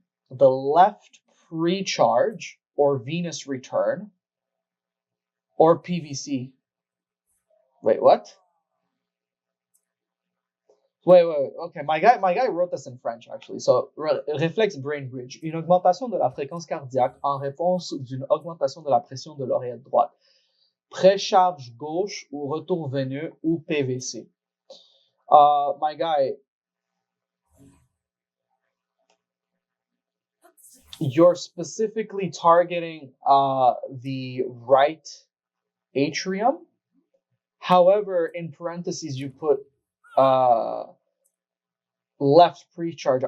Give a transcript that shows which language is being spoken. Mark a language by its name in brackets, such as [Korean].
[English] The left precharge or venous return or PVC. Wait, what? Wait. Okay, my guy wrote this in French actually. [French] So, réflexe brain bridge, une augmentation de la fréquence cardiaque en réponse d'une augmentation de la pression de l'oreillette droite. Précharge gauche ou retour veineux ou PVC. [English] My guy, you're specifically targeting the right atrium. However, in parentheses, you put left precharge.